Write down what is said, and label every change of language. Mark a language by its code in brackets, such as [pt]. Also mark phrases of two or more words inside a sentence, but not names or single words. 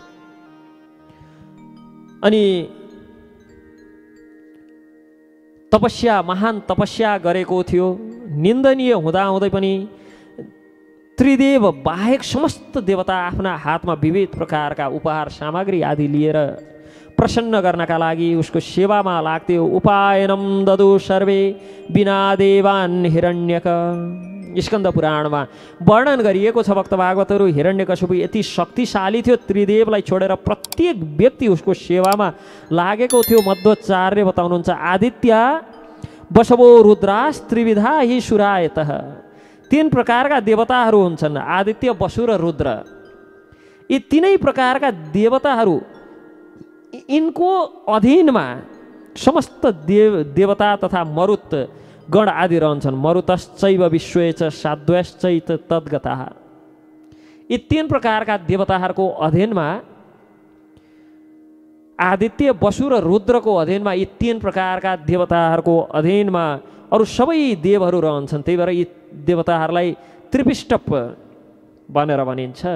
[ne] अनि तपस्या, महान तपस्या गरेको थियो। निन्दनीय हुँदाहुँदै पनि त्रिदेव बाहेक समस्त देवता आफ्ना हातमा विविध प्रकारका उपहार सामग्री आदि लिएर प्रसन्न गर्नका लागि उसको सेवामा लाग्थ्यो। [sa] उपायनम ददु सर्वे बिना देवान हिरण्यक। [ne] स्कन्द पुराणमा वर्णन गरिएको छ भक्त भागवतहरू, हिरण्यकशिपु यति शक्तिशाली थियो, त्रिदेवलाई छोडेर प्रत्येक व्यक्ति उसको सेवामा लागेको थियो। मध्वाचार्य बताउनुहुन्छ, [sa] आदित्य वसवो रुद्रास त्रिविधा हि सुरायतः। [ne] तीन प्रकारका देवताहरू हुन्छन्, आदित्य, वसु र रुद्र। यी तीनै प्रकारका देवताहरू, यिनको अधीनमा समस्त देवता तथा मरुत गण आदि रहन्छन्। [sa] मरुतश्चैव विश्वे च साध्वश्चैत तद्गताः। [ne] यी तीन प्रकारका देवताहरूको अधीनमा, आदित्य, वसु र रुद्रको अधीनमा, यी तीन प्रकारका देवताहरूको अधीनमा अरू सबै देवहरू रहन्छन्। त्यही भएर यी देवताहरूलाई त्रिपिष्टप भनेर भनिन्छ।